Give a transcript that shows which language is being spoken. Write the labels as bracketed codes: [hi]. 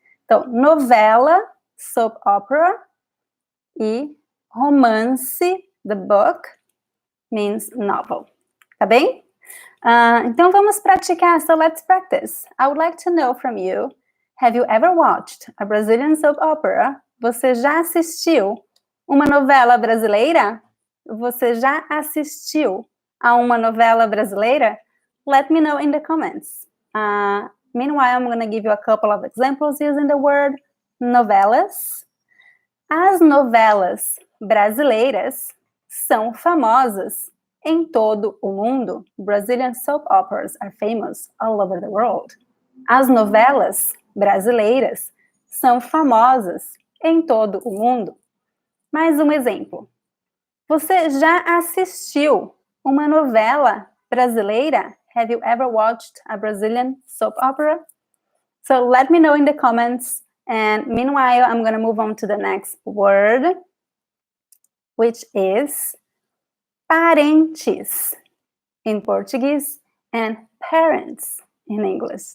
[en] Então, novela, soap opera, e romance, the book, means novel. [pt] Tá bem? Então, vamos praticar. [en] So, let's practice. I would like to know from you, have you ever watched a Brazilian soap opera? [pt] Você já assistiu uma novela brasileira? Você já assistiu a uma novela brasileira? [en] Let me know in the comments. Meanwhile, I'm going to give you a couple of examples using the word novelas. [pt] As novelas brasileiras são famosas em todo o mundo. [en] Brazilian soap operas are famous all over the world. [pt] As novelas brasileiras são famosas em todo o mundo. Mais um exemplo. Você já assistiu uma novela brasileira? [en] Have you ever watched a Brazilian soap opera? So let me know in the comments. And meanwhile, I'm going to move on to the next word, which is parentes in Portuguese and parents in English.